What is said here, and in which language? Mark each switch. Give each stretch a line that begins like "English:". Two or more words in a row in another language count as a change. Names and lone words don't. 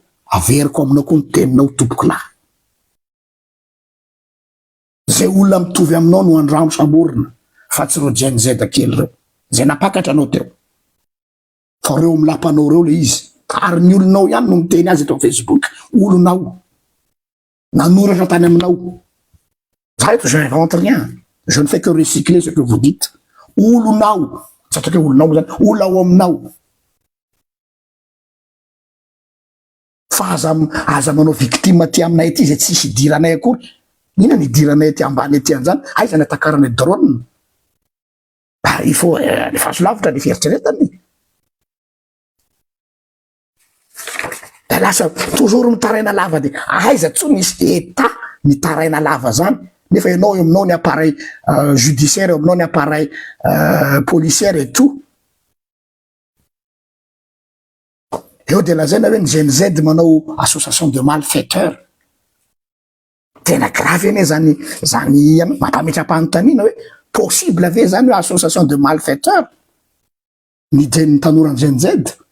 Malagasy: Averiko aminao koa ny teninao tompoko lahy. Zay olona mitovy aminao no andramo samborina fa tsy reo Gen Z kely reo. Zay napakatra anao teo. Fa reo milapanao reo le izy. Ary ny olonao ihany no miteny azy eto Facebook. Olonao. Nanoratra tany aminao.
French: Ça je n'invente rien. Je ne fais que recycler ce que vous dites.
Malagasy: Olonao. Satria olonao zany. Olona ao aminao. Fa aza manao victime ty aminay ty zay tsisy idiranay akory. Ina ny idiranay ty ambany ety an'izany? Aiza ny atakarany drone?
French: Il faut le
Malagasy: faso lavitra ny fieritreretany. Da lasa toujours mitaraina lava de aiza tsony misy état mitaraina lava zany. Nefa ianao eo aminao ny
French: appareil judiciaire,
Malagasy: eo aminao ny
French: appareil policière et tout.
Malagasy: Eo de lazaina hoe ny Gen Z manao
French: association de malfaiteurs.
Malagasy: Tena grave ene zany mampametra-panontaniana hoe possible ve zany hoe
French: association de malfaiteurs
Malagasy: ny tanora Gen Z.